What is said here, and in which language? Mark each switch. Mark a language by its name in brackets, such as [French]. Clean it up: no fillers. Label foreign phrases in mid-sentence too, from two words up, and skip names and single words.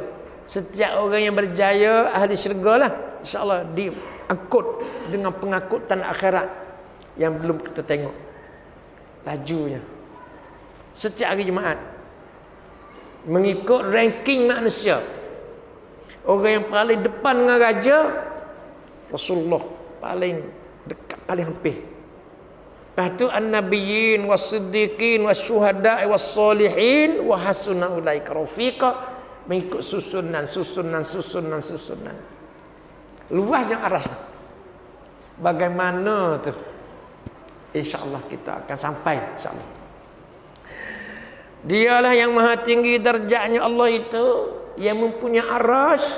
[Malay] Setiap orang yang berjaya ahli syurga lah, insya-Allah diangkut dengan pengangkutan akhirat yang belum kita tengok lajunya. Setiap hari Jumaat mengikut ranking manusia. Orang yang paling depan dengan raja Rasulullah, paling dekat, paling hampir. [Arabic] Lepas tu النبيين والصديقين والشهداء والصالحين وحسن أولئك رفيقا, [Malay] mengikut susunan. Luasnya arasy. Bagaimana tu? Insya-Allah kita akan sampai insya-Allah. Dialah yang maha tinggi darjatnya Allah itu, yang mempunyai arasy.